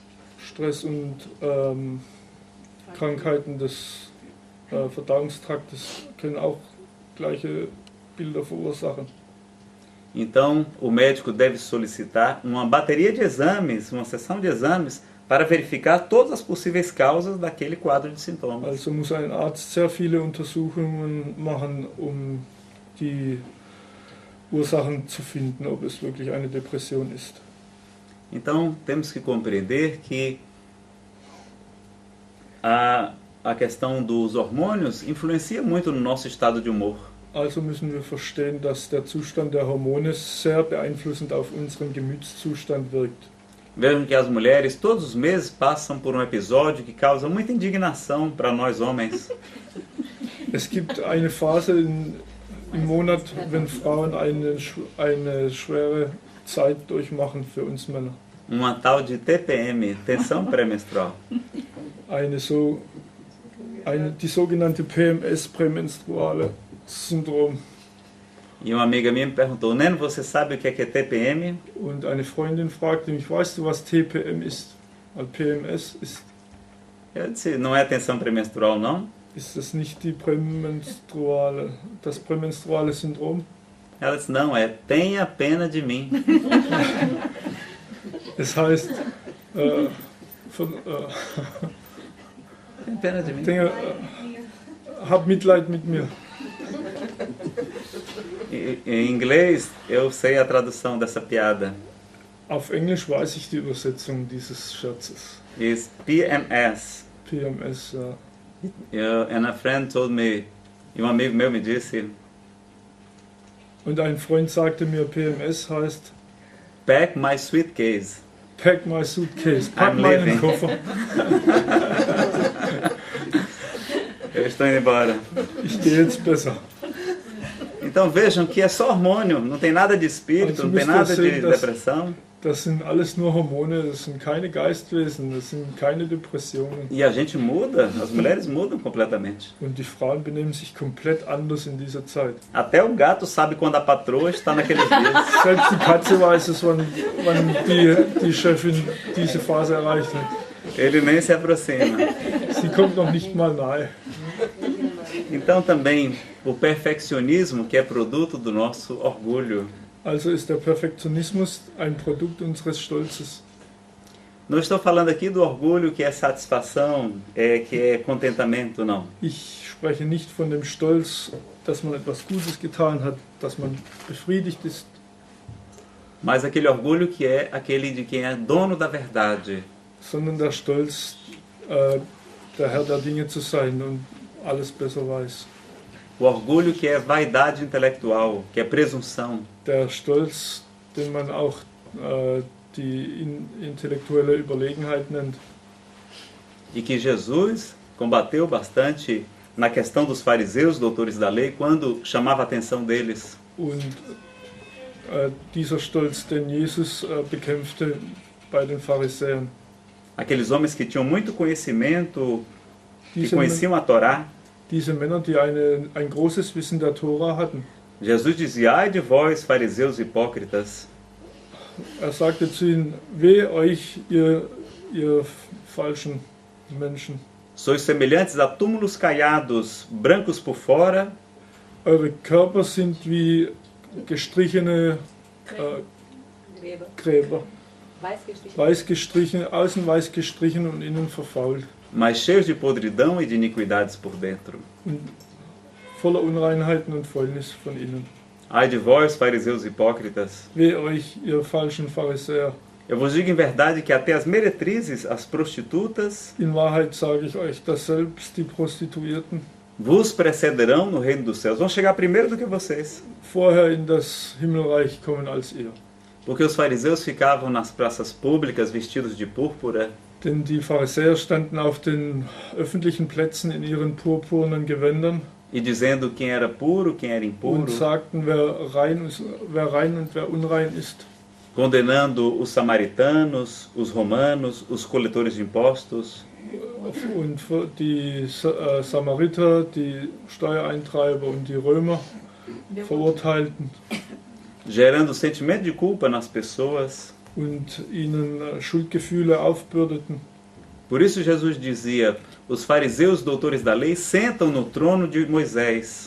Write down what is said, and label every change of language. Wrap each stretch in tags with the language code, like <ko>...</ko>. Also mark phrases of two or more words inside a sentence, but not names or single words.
<de>Stress und Krankheiten des Verdauungstraktes können auch gleiche Bilder verursachen.</de> <pt>Então, o médico deve solicitar uma bateria de exames, uma sessão de exames, para verificar todas as possíveis causas daquele quadro de sintomas.</pt> <de>Also muss ein Arzt sehr viele Untersuchungen machen, um die Ursachen zu finden, ob es wirklich eine Depression ist.</de> <pt>Então, temos que compreender que a questão dos hormônios influencia muito no nosso estado de humor.</pt> <de>Also müssen wir verstehen, dass der Zustand der Hormone sehr beeinflussend auf unseren Gemütszustand wirkt.</de> <pt>Vejam que as mulheres todos os meses passam por um episódio que causa muita indignação para nós homens.</pt> <de>Es gibt eine Phase im Monat, wenn Frauen eine schwere Zeit durchmachen für uns Männer.</de> <pt>Uma tal de TPM, tensão pré-menstrual.</pt> <de>Die sogenannte PMS, prämenstruale Syndrom.</de> <pt>E uma amiga minha me perguntou, Neno, você sabe o que é TPM?</pt> <de>Und eine Freundin fragte mich, weißt du, was TPM ist? Weil PMS ist.</de> <pt>Eu disse, não é tensão pré-menstrual, não?</pt> <de>Ist das nicht das prämenstruale Syndrom?</de> <pt>Ela disse, não, é tenha pena de mim.</pt> <de>Es heißt,</de> <pt>Tenha pena de mim.</pt> <de>Hab Mitleid mit mir.</de> <pt>Em inglês, eu sei a tradução dessa piada.</pt> <de>Auf Englisch weiß ich die Übersetzung dieses Scherzes.</de> <en>Is PMS. PMS, ja. And a friend told me,</en> <pt>e um amigo meu me disse,</pt> <de>und ein Freund sagte mir, PMS heißt</de> <en>Pack my suitcase. Pack my suitcase.</en> <de>Pack meinen Koffer.</de> <pt>Eu estou indo embora.</pt> <de>Ich gehe jetzt besser.</de> <pt>Então vejam que é só hormônio, não tem nada de espírito, não tem nada de depressão.</pt> <de>Das sind alles nur Hormone, das sind keine Geistwesen, das sind keine Depressionen.</de> <pt>E a gente muda, as mulheres mudam completamente.</pt> <de>Und die Frauen benehmen sich komplett anders in dieser Zeit.</de> <pt>Até o gato sabe quando a patroa está naqueles dias.</pt> <de>Selbst die Katze weiß es, wann die Chefin diese Phase erreicht hat.</de> <pt>Ele nem se aproxima.</pt> <de>Sie kommt noch nicht mal nahe.</de> <pt>Então também o perfeccionismo, que é produto do nosso orgulho.</pt> <de>Also ist der Perfektionismus ein Produkt unseres Stolzes.</de> <pt>Não estou falando aqui do orgulho que é satisfação, que é contentamento, não.</pt> <de>Ich spreche nicht von dem Stolz, dass man etwas Gutes getan hat, dass man befriedigt ist.</de> <pt>Mas aquele orgulho que é aquele de quem é dono da verdade.</pt> <de>Sondern der Stolz, der Herr der Dinge zu sein und alles besser weiß.</de> <pt>O orgulho que é vaidade intelectual, que é presunção.</pt> <de>Der Stolz, den man auch die intellektuelle Überlegenheit nennt.</de> <pt>E que Jesus combateu bastante na questão dos fariseus, doutores da lei, quando chamava a atenção deles.</pt> <de>Und dieser Stolz, den Jesus bekämpfte bei den Pharisäern.</de> <pt>Aqueles homens que tinham muito conhecimento, que conheciam a Torá.</pt> <de>Diese Männer, die ein großes Wissen der Tora hatten.</de> <pt>Jesus dizia, ai de vós, fariseus hipócritas.</pt> <de>Sagte zu ihnen, wehe euch, ihr falschen Menschen.</de> <pt>Sois semelhantes a túmulos caiados, brancos por fora.</pt> <de>Eure Körper sind wie gestrichene Gräber. Weiß gestrichen, außen weiß gestrichen und innen verfault.</de> <pt>Mas cheios de podridão e de iniquidades por dentro.</pt> <de>Und voller Unreinheiten und Fäulnis von innen.</de> <pt>Ai de vós, fariseus hipócritas.</pt> <de>Wehe euch, ihr falschen Pharisäer.</de> <pt>Eu vos digo em verdade que até as meretrizes, as prostitutas,</pt> <de>in Wahrheit sage ich euch, dass selbst die Prostituierten</de> <pt>vos precederão no reino dos céus. Vão chegar primeiro do que vocês.</pt> <de>Vorher in das Himmelreich kommen als ihr.</de> <pt>Porque os fariseus ficavam nas praças públicas vestidos de púrpura.</pt> <de>Denn die Pharisäer standen auf den öffentlichen Plätzen in ihren purpurnen Gewändern.</de> <pt>E dizendo quem era puro, quem era impuro.</pt> <de>Und sagten, wer rein und wer unrein ist.</de> <pt>Condenando os samaritanos, os romanos, os coletores de impostos.</pt> <de>Und die Samariter, die Steuereintreiber und die Römer verurteilten.</de> <pt>Gerando sentimento de culpa nas pessoas.</pt> <de>Und ihnen Schuldgefühle aufbürdeten.</de> <pt>Por isso Jesus dizia, os fariseus, doutores da lei, sentam no trono de Moisés.</pt>